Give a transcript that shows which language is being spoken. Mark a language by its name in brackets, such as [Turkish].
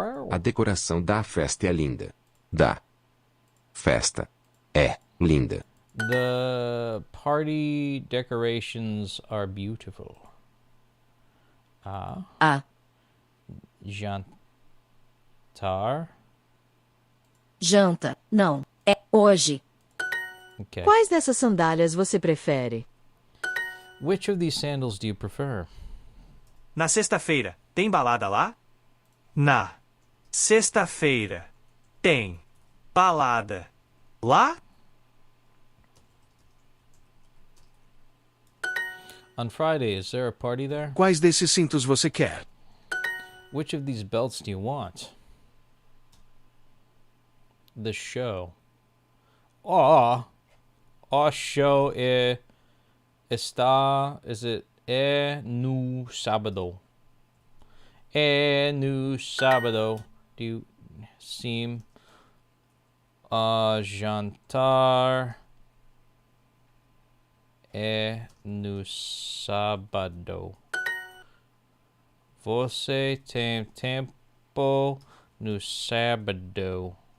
[Portuguese] A decoração da festa é linda. Da festa é linda. [English] The party decorations are beautiful. A [Portuguese] Jantar? Janta, não. É hoje. [English] Okay. [Portuguese] Quais dessas sandálias você prefere? [English] Which of these sandals do you prefer? [Portuguese] Na sexta-feira, tem balada lá? Na sexta-feira, tem balada lá? [English] On Friday, is there a party there? [Portuguese] Quais desses cintos você quer? [English] Which of these belts do you want? The show. [Portuguese] O show está, [English] is it [Portuguese] no sábado? No sábado. [English] Do you seem [Portuguese] jantar no sábado? Você tem tempo no sábado?